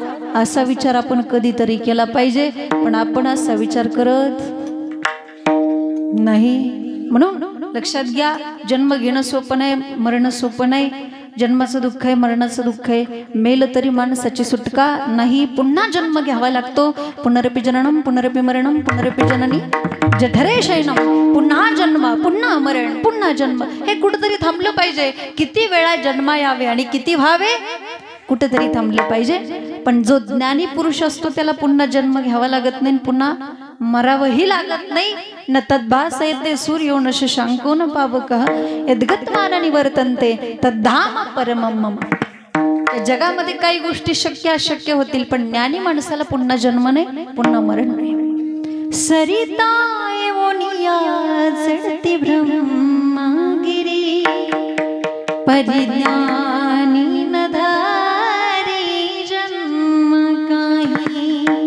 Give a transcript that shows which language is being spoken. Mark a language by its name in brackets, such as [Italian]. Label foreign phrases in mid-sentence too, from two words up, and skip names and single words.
[Marathi] असा विचार आपण कधीतरी केला पाहिजे, पण आपण असा विचार करत नाही। म्हणून लक्षात घ्या, जन्म घेणं सोपं नाही, मरण सोपं नाही। जन्माचं दुःख आहे, मरणाचं दुःख आहे, मेल तरी माणसाची सुटका नाही, पुन्हा जन्म घ्यावा लागतो। [Sanskrit] पुनरपि जननम पुनरपि मरणम पुनरपि जननी जठरे शयनम, [Marathi] पुन्हा जन्म पुन्हा मरण पुन्हा जन्म, हे कुठेतरी थांबलं पाहिजे। किती वेळा जन्मा यावे आणि किती व्हावे कुठेतरी थांबले पाहिजे। पण जो ज्ञानी पुरुष असतो त्याला पुन्हा जन्म घ्यावा लागत नाही, पुन्हा मरावही लागत नाही। [Sanskrit] न तद्भासयते सूर्यो न शशांको न पावकः यद्गत्वान निवर्तन्ते तद्धाम परमं मम। [Marathi] जगामध्ये काही गोष्टी शक्य अशक्य होतील, पण ज्ञानी माणसाला पुन्हा जन्म नाही, पुन्हा मरण नाही। सरिता एवोनिया चढती ब्रह्मगिरी, परिज्ञानी न धारी जन्म काही,